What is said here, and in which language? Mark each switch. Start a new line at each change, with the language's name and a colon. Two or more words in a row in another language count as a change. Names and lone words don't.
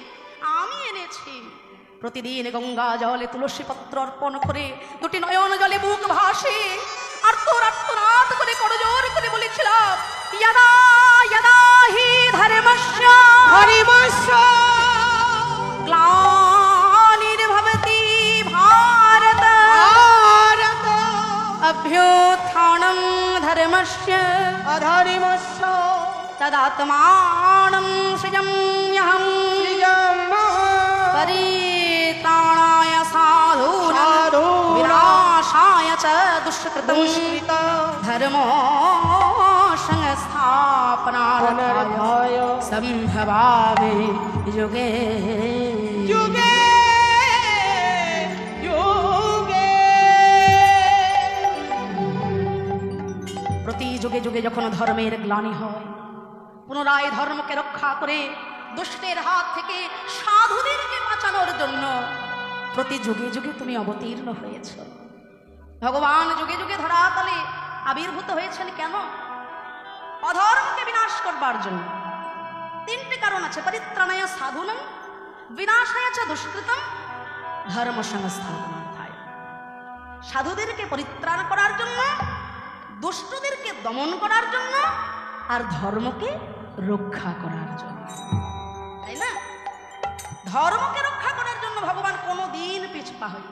Bangla: প্রতিদিন গঙ্গা জলে তুলসী পত্র অর্পণ করে দুটি নয়ন জলে বুক ভাসে আর্তনাদ করে করজোর করে বলেছিলাম,
Sanskrit: ইয়াদা ইয়াদা হি ধর্মস্য গ্লানির্ভবতি ভারত অভ্যুত্থানং ধর্মস্য অধর্মস্য তদাত্মাनं সৃজাম্যহং परित्राणाय साधूनां विनाशाय च दुष्कृतं धर्मो संस्थापनार्थाय संभवामि युगे युगे युगे।
Bangla: প্রতি যুগে যুগে যখন ধর্মের গ্লানি হয়, পুনরায় ধর্মকে রক্ষা করে দুষ্টের হাত থেকে সাধুদেরকে বাঁচানোর জন্য প্রতি যুগে যুগে তুমি অবতীর্ণ হয়েছ। ভগবান যুগে যুগে ধরাতলে আবির্ভূত হয়েছেন কেন? অধর্মকে বিনাশ করবার জন্য। তিনটি কারণ আছে,
Sanskrit: পরিত্রাণায় সাধুনাং বিনাশায় চ দুষ্কৃতম ধর্ম সংস্থাপনার্থায়।
Bangla: সাধুদেরকে পরিত্রাণ করার জন্য, দুষ্টদেরকে দমন করার জন্য, আর ধর্মকে রক্ষা করার জন্য, তাই না? ধর্মকে রক্ষা করার জন্য ভগবান কোনোদিন পিছপা হয়নি।